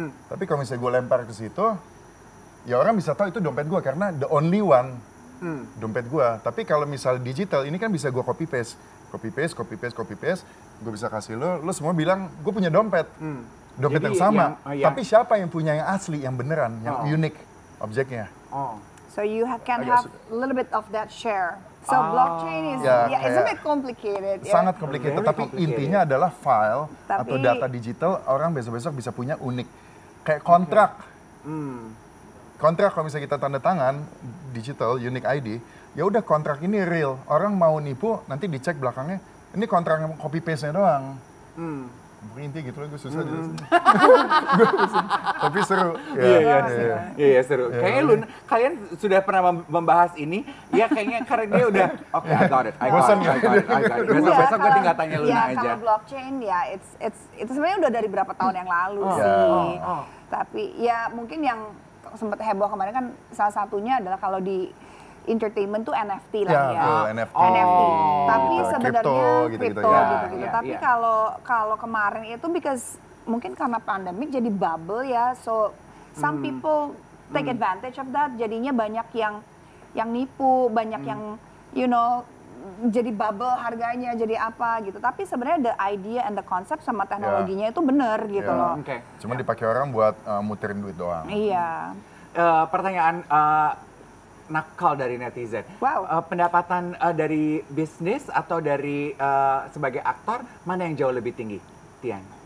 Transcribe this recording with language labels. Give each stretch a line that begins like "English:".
Indonesian: Tapi kalau misalnya gue lempar ke situ, ya orang bisa tahu itu dompet gue karena
English: the only one
Indonesian: dompet gue. Tapi kalau misal digital, ini kan bisa gue copy paste. Gue bisa kasih lo semua bilang, gue punya dompet. Dompet jadi yang sama, tapi siapa yang punya yang asli, yang beneran, yang unik objeknya.
English: So you can have a little bit of that share. So blockchain is it's a bit complicated.
Indonesian: Sangat complicated, tapi intinya adalah file atau data digital orang besok-besok bisa punya unik. Kayak kontrak. Kontrak kalau misalnya kita tanda tangan digital unique ID, ya udah kontrak ini real. Orang mau nipu nanti dicek belakangnya, ini kontrak yang copy paste-nya doang. Intinya gitu lah, gue susah jelasin. Tapi seru. Iya seru. Kayaknya kalian sudah pernah membahas ini, ya kayaknya karena dia udah, oke,
English: I got it.
Indonesian: Besok gue tinggal tanya Luna aja. Kalau blockchain ya, itu sebenarnya udah dari berapa tahun yang lalu sih. Tapi ya mungkin yang sempat heboh kemarin kan salah satunya adalah kalau di entertainment tuh NFT lah ya. NFT. Tapi sebenarnya gitu. Tapi kalau kemarin itu because mungkin karena pandemik jadi bubble ya.
English: So some people take advantage of that.
Indonesian: Jadinya banyak yang nipu, banyak yang jadi bubble harganya, jadi apa gitu. Tapi sebenarnya
English: the idea and the concept
Indonesian: sama teknologinya itu benar gitu loh. Cuma dipakai orang buat muterin duit doang. Iya. Pertanyaan nakal dari netizen. Pendapatan dari bisnis atau dari sebagai aktor, mana yang jauh lebih tinggi, Tian?